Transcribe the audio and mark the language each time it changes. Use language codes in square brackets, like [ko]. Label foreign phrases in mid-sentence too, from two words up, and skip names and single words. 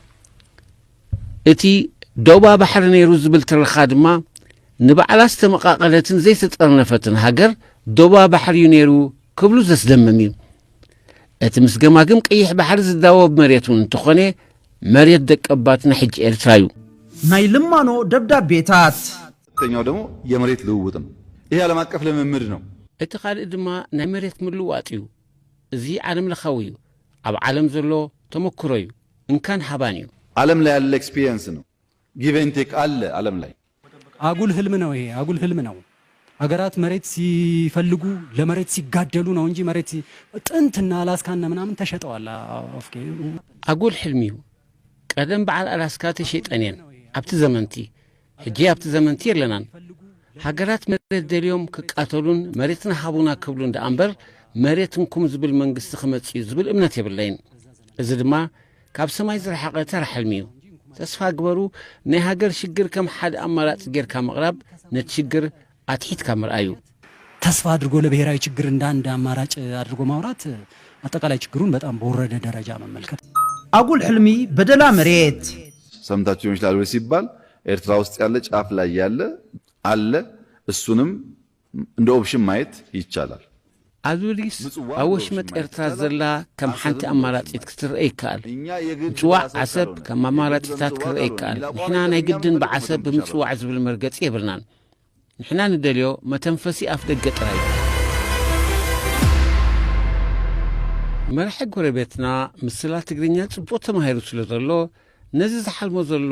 [ti] እቲ ዶባ ባሕሪ ነይሩ ዝብል ትረኻ ድማ ንባዕላ ዝተመቃቐለትን ዘይተጠርነፈትን ሃገር ዶባ ባሕሪ ነይሩ ክብሉ ዘስደምም እዩ። እቲ ምስ ገማግም ቀይሕ ባሕሪ ዝዳወብ መሬት እውን እንተኾነ መሬት ደቀባትና ሕጂ ኤርትራ እዩ። ናይ ልማኖ ደብዳቤታት [am] ሁለተኛው ደግሞ የመሬት ልውውጥ ነው። ይሄ ዓለም አቀፍ ልምምድ ነው። [ti] እቲ ካልእ ድማ ናይ መሬት ምልዋጥ እዩ። እዚ ዓለም ለኻዊ እዩ። ኣብ ዓለም ዘሎ ተመክሮ እዩ። እንካን ሃባን እዩ። [am] ዓለም ላይ ያለ ኤክስፒሪየንስ ነው። [en] give and take [am] አለ ዓለም ላይ። አጉል ህልም ነው ይሄ፣ አጉል ህልም ነው። ሀገራት መሬት ሲፈልጉ ለመሬት ሲጋደሉ ነው እንጂ መሬት ጥንትና አላስካና ምናምን ተሸጠዋል። [ti] አጉል ህልም እዩ። ቀደም በዓል አላስካ ተሸጠኔን ኣብቲ ዘመንቲ ሕጂ ኣብቲ ዘመንቲ የለናን። ሃገራት መሬት ደልዮም ክቃተሉን መሬትና ሃቡና ክብሉ እንደ ኣምበር መሬትንኩም ዝብል መንግስቲ ክመጽእ እዩ ዝብል እምነት የብለይን። እዚ ድማ ካብ ሰማይ ዝረሓቐ ተራ ሕልሚ እዩ። ተስፋ ግበሩ ናይ ሃገር ሽግር ከም ሓደ ኣማራጭ ጌርካ ምቕራብ ነቲ ሽግር ኣትሒትካ ምርኣዩ። [am] ተስፋ አድርጎ ለብሔራዊ ችግር እንደ አንድ አማራጭ አድርጎ ማውራት አጠቃላይ ችግሩን በጣም በወረደ ደረጃ መመልከት። [ti] አጉል ሕልሚ በደላ መሬት [am] ሰምታችሁ ይችላል ወይ ሲባል ኤርትራ ውስጥ ያለ ጫፍ ላይ ያለ አለ። እሱንም እንደ ኦፕሽን ማየት ይቻላል። [ti] አዙሪስ አወሽመጥ ኤርትራ ዘላ ከም ሓንቲ ኣማራጺት ክትርአ ይከኣል። ምጽዋዕ ዓሰብ ከም ኣማራጺታት ክርአ ይከኣል። ንሕና ናይ ግድን ብዓሰብ ብምጽዋዕ ዝብል መርገጺ የብልናን። ንሕና ንደልዮ መተንፈሲ ኣፍ ደገ ጥራይ። መራሒ ጎረቤትና ምስላ ትግርኛ ጽቡቕ ተማሂሩ ስለ ዘሎ ነዚ ዝሓልሞ ዘሎ